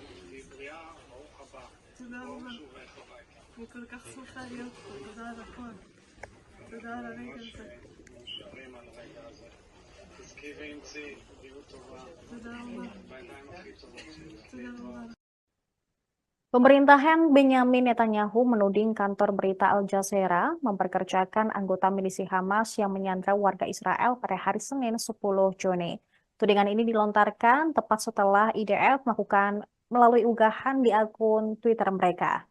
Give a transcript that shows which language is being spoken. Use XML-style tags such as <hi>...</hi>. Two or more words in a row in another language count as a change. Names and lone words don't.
<he>תהיי בריאה, ברוך הבא. תודה ברוך רבה. שובך הביתה. אני כל כך שמחה להיות פה, תודה על הכל. תודה על הרגע ממש הזה. מאושרים על הרגע הזה. תזכי ואמצי, בריאות טובה, תודה רבה. בעיניים הכי טובות שלי. תודה רבה.</he> <id>Pemerintahan Benyamin Netanyahu menuding kantor berita Al Jazeera memperkerjakan anggota milisi Hamas yang menyandra warga Israel pada hari Senin 10 Juni. Tudingan ini dilontarkan tepat setelah IDF melakukan melalui unggahan di akun Twitter mereka.</id>